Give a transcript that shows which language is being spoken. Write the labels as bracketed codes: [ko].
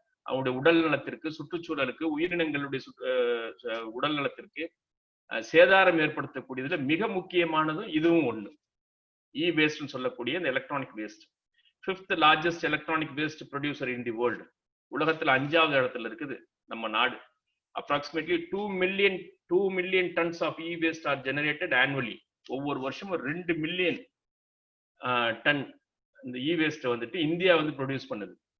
[ta] அவங்களுடைய உடல் நலத்திற்கு, சுற்றுச்சூழலுக்கு, உயிரினங்களுடைய உடல் நலத்திற்கு சேதாரம் ஏற்படுத்தக்கூடியதுல மிக முக்கியமானதும் இதுவும் ஒண்ணு. இ வேஸ்ட்னு சொல்லக்கூடிய இந்த electronic waste. [en] 5th largest electronic waste producer in the world. [ta] உலகத்துல 5வது இடத்துல இருக்குது நம்ம நாடு. [en] Approximately 2 million tons of e-waste are generated annually. [ta] ஒவ்வொரு வருஷமும் 2 மில்லியன் டன் இந்த e-waste வந்துட்டு இந்தியா வந்து ப்ரொடியூஸ் பண்ணுது.